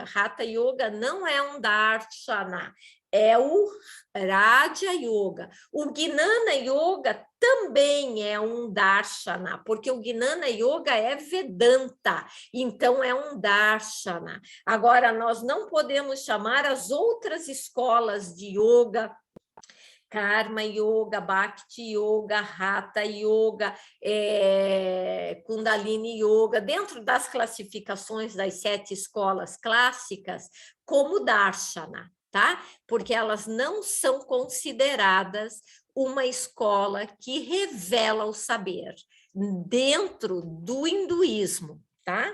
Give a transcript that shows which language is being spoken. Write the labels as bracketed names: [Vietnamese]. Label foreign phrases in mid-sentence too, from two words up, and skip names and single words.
[Portuguese] Hatha Yoga não é um darshana, é o Raja Yoga. O Gnana Yoga também é um Darshana, porque o Gnana Yoga é Vedanta, então é um Darshana. Agora, nós não podemos chamar as outras escolas de yoga, Karma Yoga, Bhakti Yoga, Hatha Yoga, Kundalini Yoga, dentro das classificações das 7 escolas clássicas, como Darshana, tá? Porque elas não são consideradas uma escola que revela o saber dentro do hinduísmo, tá?